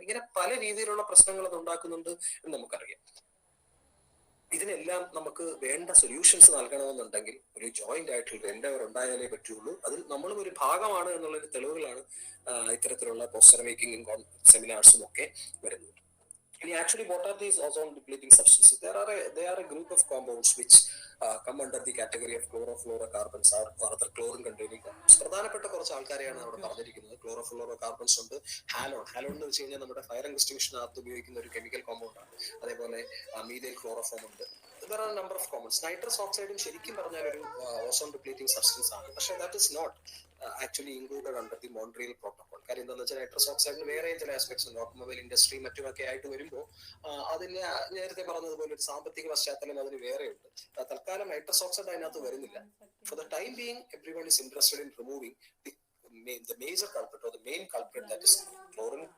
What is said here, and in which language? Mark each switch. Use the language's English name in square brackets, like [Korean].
[Malayalam] ഇങ്ങനെ പല രീതിയിലുള്ള പ്രശ്നങ്ങൾ അത് ഉണ്ടാക്കുന്നുണ്ട് എന്ന് നമുക്കറിയാം. ഇതിനെല്ലാം നമുക്ക് വേണ്ട സൊല്യൂഷൻസ് നൽകണമെന്നുണ്ടെങ്കിൽ ഒരു ജോയിന്റ് ആയിട്ടുള്ള എൻഡവർ ഉണ്ടായാലേ പറ്റുള്ളൂ. അതിൽ നമ്മളും ഒരു ഭാഗമാണ് എന്നുള്ളൊരു തെളിവുകളാണ് ഇത്തരത്തിലുള്ള പോസ്റ്റർ മേക്കിംഗും സെമിനാർസും ഒക്കെ വരുന്നത്. [English] Actually, what are these ozone depleting substances? They are a group of compounds which come under the category of chlorofluorocarbons or other chlorine containing compounds. [Malayalam] പ്രധാനപ്പെട്ട കുറച്ച് ആൾക്കാരെയാണ് അവിടെ പറഞ്ഞിരിക്കുന്നത്. ക്ലോറോഫ്ലോറോകാർബൺസ് ഉണ്ട്, ഹാലോൺ എന്ന് വെച്ച് കഴിഞ്ഞാൽ നമ്മുടെ ഫയർ എക്സ്റ്റിങ്ഷനകത്ത് ഉപയോഗിക്കുന്ന ഒരു കെമിക്കൽ കോമ്പൗണ്ട് ആണ്. അതേപോലെ മീഥൈൽ ക്ലോറോഫോം ഉണ്ട്. [English] There are a number of compounds. [Malayalam] Nitrous ഓക്സൈഡും ശരിക്കും പറഞ്ഞാൽ ഒരു ഓസോൺ ഡിപ്ലീറ്റിംഗ് സബ്സ്റ്റൻസ് ആണ്. [English] പക്ഷേ that is not actually included under the Montreal Protocol. [Malayalam] കാര്യം എന്താണെന്ന് വെച്ചാൽ നൈട്രസ് ഓക്സൈഡിന് വേറെ ചില ആസ്പെക്ട്സ് ഉണ്ട്. ഓട്ടോമൊബൈൽ ഇൻഡസ്ട്രി മറ്റുമൊക്കെ ആയിട്ട് വരുമ്പോൾ അതിന് നേരത്തെ പറഞ്ഞതുപോലെ ഒരു സാമ്പത്തിക പശ്ചാത്തലം അതിന് വേറെയുണ്ട്. തൽക്കാലം നൈട്രസ് ഓക്സൈഡ് അതിനകത്ത് വരുന്നില്ല. [English] For the time being everyone is interested in removing the major culprit or the main culprit, that is chlorine.